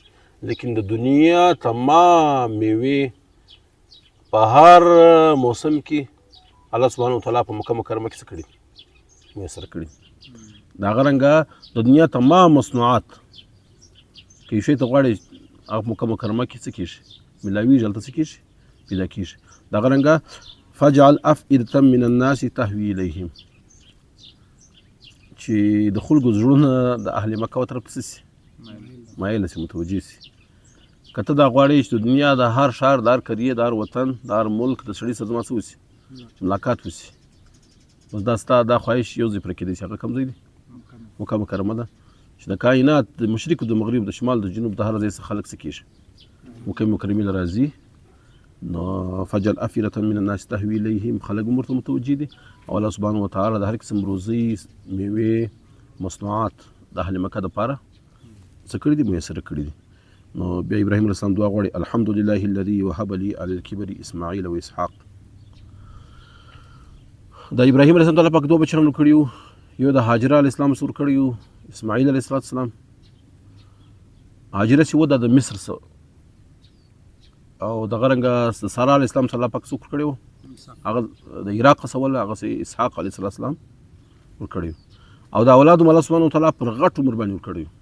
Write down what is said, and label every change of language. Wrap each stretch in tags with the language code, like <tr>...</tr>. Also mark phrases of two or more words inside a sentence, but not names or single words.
<ps>لیکن د دنیا تمام میوې په هر موسم کې الله</ps> <ar>سبحانه وتعالی</ar> <ps>په مکه مکرمه کې څه کړي، میسر کړي. د هغه رنګه د دنیا تمام مصنوعات که یو شی ته غواړې هغه مکه مکرمه کې څه کېږي، ملاویږي، هلته څه کېږي، پیدا کېږي. د هغه رنګه</ps> <ar>فجعل افئدة من الناس تهوي الیهم،</ar> <ps>چې د خلکو زړونه د اهل مکه طرف ته سي مایله سي، متوجه سي. که ته دا غواړې چې د دنیا د هر ښار، د هر قریه، د هر وطن، د هر ملک د سړي سره زما څه وسي، چې ملاقات وسي، بس دا ستا دا خواهش یو ځای پوره کېدی شي. هغه کوم ځای دی؟ مکه مکرمه ده، چې د کائنات د مشرق او د مغرب، د شمال د جنوب، د هر ځای څخه خلک څه کېږي، مکه مکرمې له راځي. نو</ps> <ar>فجعل افئدة من الناس تهوي الیهم،</ar> <ps>خلک هم ورته متوجه دي، او الله</ps> <ar>سبحانه وتعالی</ar> <ps>د هر قسم روزي، میوې، مصنوعات د اهل مکه دپاره څه کړي دي، میسر کړي دي. نو بیا ابراهیم</ps> <ar>علیه السلام</ar> <ps>دعا غواړي،</ps> <ar>الحمد لله الذي وهب لي على الكبر اسماعیل و اسحاق.</ar> <ps>د ابراهیم</ps> <ar>علیه السلام</ar> <ps>پاک دوه بچیان کړي وو، یو د هاجره</ps> <ar>علیه السلام</ar> <ps>سور کړی وو، اسماعیل</ps> <ar>علیه السلام.</ar> <ps>هاجره چې و د مصر سره، او دغه رنګه د ساره</ps> <ar>علیه السلام</ar> <ps>الله پاک څوک کړی وو، هغه د عراق څخه ول، هغه اسحاق</ps> <ar>علیه السلام</ar> <ps>ور کړی وو، او د اولاد الله</ps> <ar>سبحانه وتعالی</ar> <ps>پر غټ عمر باندې ور کړی وو.</ps>